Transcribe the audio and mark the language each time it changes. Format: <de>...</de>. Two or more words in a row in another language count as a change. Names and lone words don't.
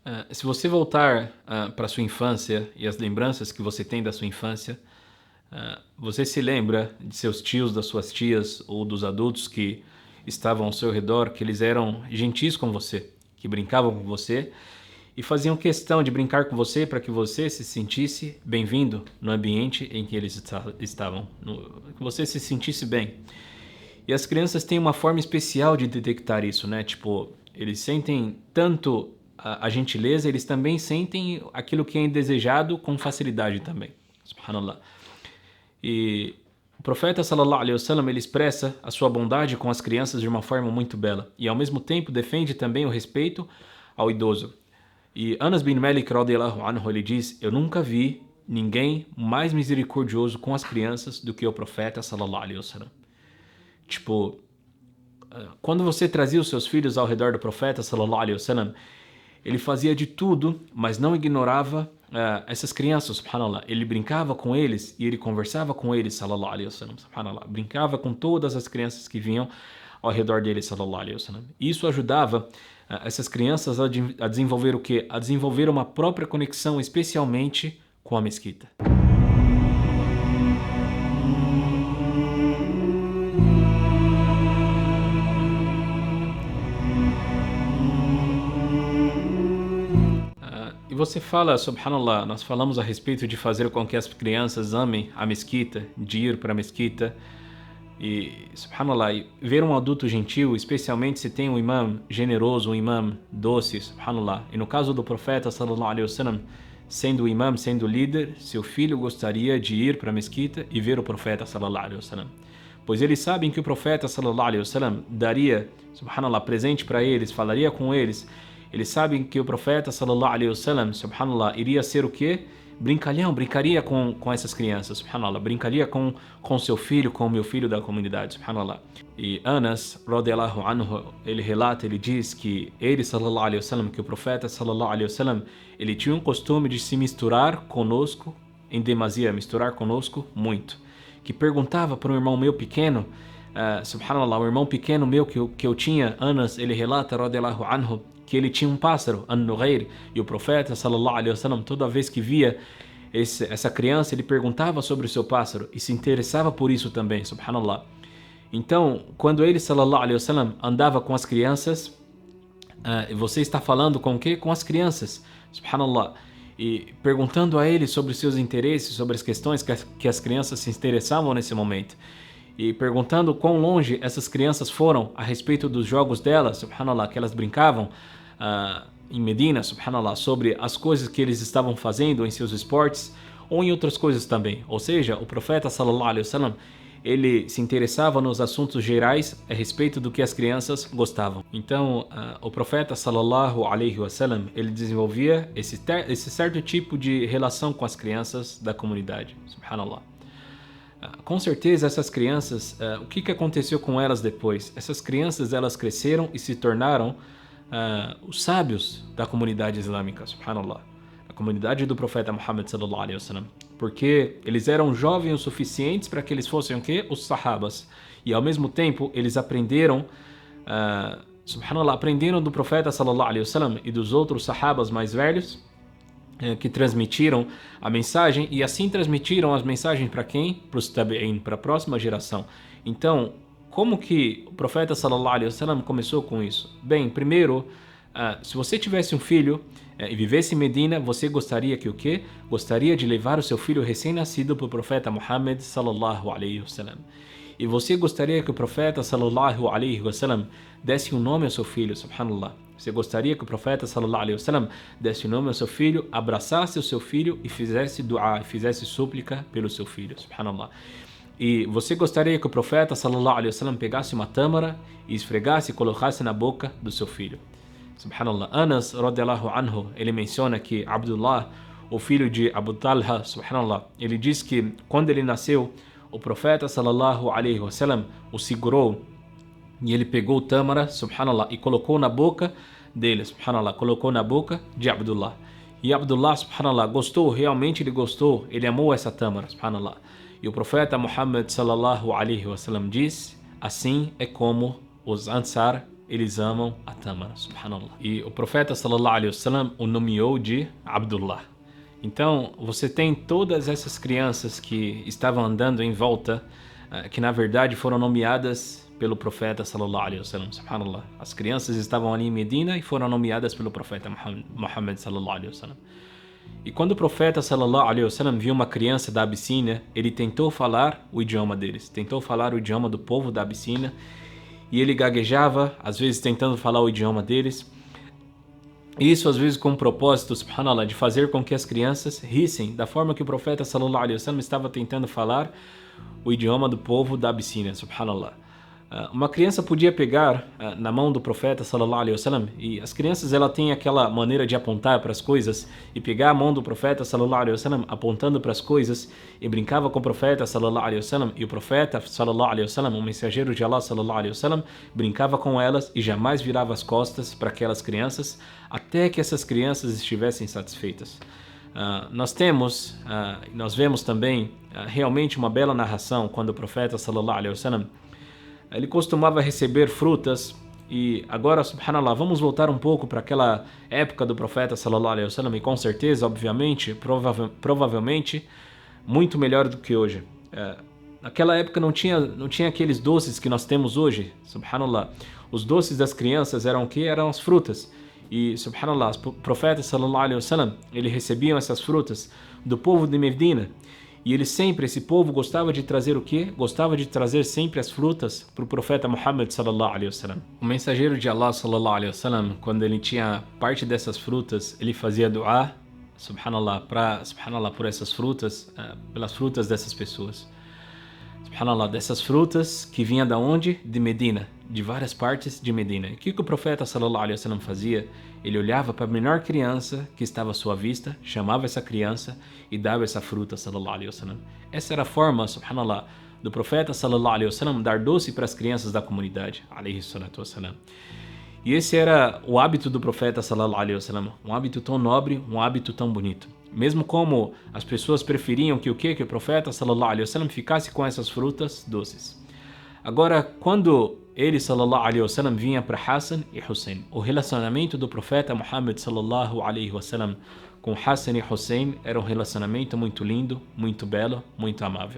<pt>Se você voltar para sua infância e as lembranças que você tem da sua infância, você se lembra de seus tios, das suas tias ou dos adultos que estavam ao seu redor, que eles eram gentis com você, que brincavam com você e faziam questão de brincar com você para que você se sentisse bem-vindo no ambiente em que eles estavam, que você se sentisse bem. E as crianças têm uma forma especial de detectar isso, né? Tipo, eles sentem tanto a gentileza, eles também sentem aquilo que é indesejado com facilidade também. Subhanallah. E o profeta</pt> <ar>صلى الله عليه وسلم,</ar> <pt>ele expressa a sua bondade com as crianças de uma forma muito bela e ao mesmo tempo defende também o respeito ao idoso. E Anas bin Malik</pt> <ar>رضي الله عنه,</ar> <pt>ele diz: "Eu nunca vi ninguém mais misericordioso com as crianças do que o profeta</pt> <ar>صلى الله عليه وسلم."</ar> <pt>Tipo, quando você trazia os seus filhos ao redor do profeta</pt> <ar>صلى الله عليه وسلم,</ar> <pt>ele fazia de tudo, mas não ignorava essas crianças, subhanallah. Ele brincava com eles e ele conversava com eles,</pt> <ar>صلى الله عليه وسلم، سبحان الله.</ar> <pt>Brincava com todas as crianças que vinham ao redor dele,</pt> <ar>صلى الله عليه وسلم.</ar> <pt>Isso ajudava essas crianças a desenvolver o quê? A desenvolver uma própria conexão, especialmente com a mesquita. E você fala, subhanallah, nós falamos a respeito de fazer com que as crianças amem a mesquita, de ir para a mesquita. E, subhanallah, ver um adulto gentil, especialmente se tem um imã generoso, um imã doce, subhanallah. E no caso do profeta,</pt> <ar>صلى الله عليه وسلم,</ar> <pt>sendo o imã, sendo o líder, seu filho gostaria de ir para a mesquita e ver o profeta,</pt> <ar>صلى الله عليه وسلم.</ar> <pt>Pois eles sabem que o profeta,</pt> <ar>صلى الله عليه وسلم,</ar> <pt>daria, subhanallah, presente para eles, falaria com eles. Eles sabem que o profeta,</pt> <ar>صلى الله عليه وسلم، سبحان الله,</ar> <pt>iria ser o quê? Brincalhão, brincaria com essas crianças, subhanallah, brincaria com seu filho, com o meu filho da comunidade, subhanallah. E Anas,</pt> <ar>رضي الله عنه,</ar> <pt>ele relata, ele diz que ele,</pt> <ar>صلى الله عليه وسلم,</ar> <pt>que o profeta,</pt> <ar>صلى الله عليه وسلم,</ar> <pt>ele tinha um costume de se misturar conosco em demasia, misturar conosco muito. Que perguntava para um irmão meu pequeno, subhanallah, o irmão pequeno meu que eu tinha, Anas, ele relata,</pt> <ar>رضي الله عنه,</ar> <pt>que ele tinha um pássaro, An-Nughair, e o profeta,</pt> <ar>صلى الله عليه وسلم,</ar> <pt>toda vez que via essa criança, ele perguntava sobre o seu pássaro e se interessava por isso também, subhanallah. Então, quando ele,</pt> <ar>صلى الله عليه وسلم,</ar> <pt>andava com as crianças, você está falando com o quê? Com as crianças, subhanallah, e perguntando a ele sobre os seus interesses, sobre as questões que as crianças se interessavam nesse momento. E perguntando quão longe essas crianças foram a respeito dos jogos delas, subhanallah, que elas brincavam em Medina, subhanallah, sobre as coisas que eles estavam fazendo em seus esportes ou em outras coisas também. Ou seja, o profeta,</pt> <ar>صلى الله عليه وسلم,</ar> <pt>ele se interessava nos assuntos gerais a respeito do que as crianças gostavam. Então, o profeta,</pt> <ar>صلى الله عليه وسلم,</ar> <pt>ele desenvolvia esse certo tipo de relação com as crianças da comunidade, subhanallah. Com certeza essas crianças, o que aconteceu com elas depois? Essas crianças, elas cresceram e se tornaram os sábios da comunidade islâmica, subhanallah, a comunidade do profeta Muhammad</pt> <ar>صلى الله عليه وسلم,</ar> <pt>porque eles eram jovens o suficientes para que eles fossem o quê? Os sahabas, e ao mesmo tempo eles aprenderam, subhanallah, aprenderam do profeta</pt> <ar>صلى الله عليه وسلم</ar> <pt>e dos outros sahabas mais velhos, que transmitiram a mensagem e assim transmitiram as mensagens para quem? Para os tabi'in, para a próxima geração. Então, como que o profeta</pt> <ar>صلى الله عليه وسلم</ar> <pt>começou com isso? Bem, primeiro, se você tivesse um filho e vivesse em Medina, você gostaria que o quê? Gostaria de levar o seu filho recém-nascido para o profeta Muhammad</pt> <ar>صلى الله عليه وسلم.</ar> <pt>E você gostaria que o profeta</pt> <ar>صلى الله عليه وسلم</ar> <pt>desse um nome ao seu filho, subhanallah. Você gostaria que o profeta</pt> <ar>صلى الله عليه وسلم</ar> <pt>desse o nome ao seu filho, abraçasse o seu filho e fizesse dua, fizesse súplica pelo seu filho, subhanallah. E você gostaria que o profeta</pt> <ar>صلى الله عليه وسلم</ar> <pt>pegasse uma tâmara e esfregasse e colocasse na boca do seu filho, subhanallah. Anas,</pt> <ar>رضي الله عنه,</ar> <pt>ele menciona que Abdullah, o filho de Abu Talha, subhanallah, ele diz que quando ele nasceu, o profeta</pt> <ar>صلى الله عليه وسلم</ar> <pt>o segurou e ele pegou o tâmara, subhanallah, e colocou na boca dele, subhanallah, colocou na boca de Abdullah. E Abdullah, subhanallah, gostou, realmente ele gostou, ele amou essa tâmara, subhanallah. E o profeta Muhammad</pt> <ar>صلى الله عليه وسلم</ar> <pt>diz: assim é como os Ansar eles amam a tâmara, subhanallah. E o profeta</pt> <ar>صلى الله عليه وسلم</ar> <pt>o nomeou de Abdullah. Então, você tem todas essas crianças que estavam andando em volta, que na verdade foram nomeadas pelo profeta</pt> <ar>صلى الله عليه وسلم,</ar> <pt>subhanallah. As crianças estavam ali em Medina e foram nomeadas pelo profeta Muhammad</pt> <ar>صلى الله عليه وسلم.</ar> <pt>E quando o profeta</pt> <ar>صلى الله عليه وسلم</ar> <pt>viu uma criança da Abissínia, ele tentou falar o idioma deles, tentou falar o idioma do povo da Abissínia, e ele gaguejava, às vezes tentando falar o idioma deles. Isso às vezes com o propósito, subhanallah, de fazer com que as crianças rissem da forma que o profeta</pt> <ar>صلى الله عليه وسلم</ar> <pt>estava tentando falar o idioma do povo da Abissínia, subhanallah. Uma criança podia pegar na mão do profeta</pt> <ar>صلى الله عليه وسلم,</ar> <pt>e as crianças ela tem aquela maneira de apontar para as coisas e pegar a mão do profeta</pt> <ar>صلى الله عليه وسلم</ar> <pt>apontando para as coisas e brincava com o profeta</pt> <ar>صلى الله عليه وسلم,</ar> <pt>e o profeta</pt> <ar>صلى الله عليه وسلم,</ar> <pt>o mensageiro de Allah</pt> <ar>صلى الله عليه وسلم,</ar> <pt>brincava com elas e jamais virava as costas para aquelas crianças até que essas crianças estivessem satisfeitas. Nós vemos também realmente uma bela narração quando o profeta</pt> <ar>صلى الله عليه وسلم</ar> <pt>ele costumava receber frutas. E agora, subhanallah, vamos voltar um pouco para aquela época do profeta</pt> <ar>صلى الله عليه وسلم,</ar> <pt>e com certeza, obviamente, provavelmente muito melhor do que hoje. Naquela época não tinha aqueles doces que nós temos hoje, subhanallah. Os doces das crianças eram o que? Eram as frutas. E, subhanallah, os profetas</pt> <ar>صلى الله عليه وسلم,</ar> <pt>eles recebiam essas frutas do povo de Medina. E esse povo gostava de trazer o quê? Gostava de trazer sempre as frutas para o profeta Muhammad</pt> <ar>صلى الله عليه وسلم.</ar> <pt>O mensageiro de Allah</pt> <ar>صلى الله عليه وسلم,</ar> <pt>quando ele tinha parte dessas frutas, ele fazia dua, subhanallah, por essas frutas, pelas frutas dessas pessoas. Subhanallah, dessas frutas que vinham da onde? De Medina, de várias partes de Medina. E o que o profeta</pt> <ar>صلى الله عليه وسلم</ar> <pt>fazia? Ele olhava para a menor criança que estava à sua vista, chamava essa criança e dava essa fruta,</pt> <ar>صلى الله عليه وسلم.</ar> <pt>Essa era a forma, subhanallah, do profeta</pt> <ar>صلى الله عليه وسلم</ar> <pt>dar doce para as crianças da comunidade,</pt> <ar>عليه الصلاة والسلام.</ar> <pt>E esse era o hábito do profeta</pt> <ar>صلى الله عليه وسلم,</ar> <pt>um hábito tão nobre, um hábito tão bonito. Mesmo como as pessoas preferiam que o profeta</pt> <ar>صلى الله عليه وسلم</ar> <pt>ficasse com essas frutas doces. Agora, quando ele</pt> <ar>صلى الله عليه وسلم</ar> <pt>vinha para Hassan e Hussein, o relacionamento do profeta Muhammad</pt> <ar>صلى الله عليه وسلم</ar> <pt>com Hassan e Hussein era um relacionamento muito lindo, muito belo, muito amável.</pt>